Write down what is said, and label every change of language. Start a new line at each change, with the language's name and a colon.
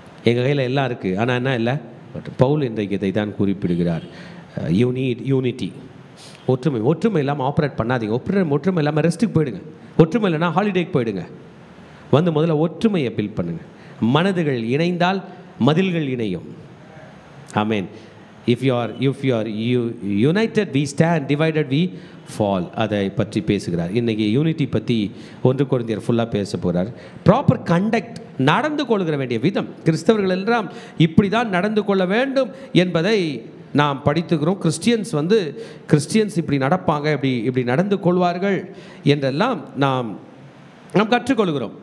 Tamil: எங்கள் கையில் எல்லாம் இருக்குது, ஆனால் என்ன இல்லை? பட் பவுல் இன்றைக்கு இதை தான் குறிப்பிடுகிறார். You need unity. ஒற்றுமை இல்லாமல் ஆப்ரேட் பண்ணாதீங்க. ஒற்றுமை இல்லாமல் ரெஸ்ட்டுக்கு போயிடுங்க. ஒற்றுமை இல்லைன்னா ஹாலிடேக்கு போயிடுங்க. வந்து முதல்ல ஒற்றுமையை பில்ட் பண்ணுங்கள். மனதுகள் இணைந்தால் மதில்கள் இணையும். ஆமென்.
English: If you are united we stand, divided we fall.
Tamil: அதை பற்றி பேசுகிறார். இன்றைக்கி யூனிட்டி பற்றி 1 கொரிந்தியர் ஃபுல்லாக பேச போகிறார். ப்ராப்பர் கண்டக்ட், நடந்து கொள்கிற வேண்டிய விதம். கிறிஸ்தவர்கள் எல்லாம் இப்படி தான் நடந்து கொள்ள வேண்டும் என்பதை நாம் படித்துக்கிறோம். கிறிஸ்டியன்ஸ் இப்படி நடப்பாங்க, இப்படி நடந்து கொள்வார்கள் என்றெல்லாம் நாம் கற்றுக்கொள்கிறோம்.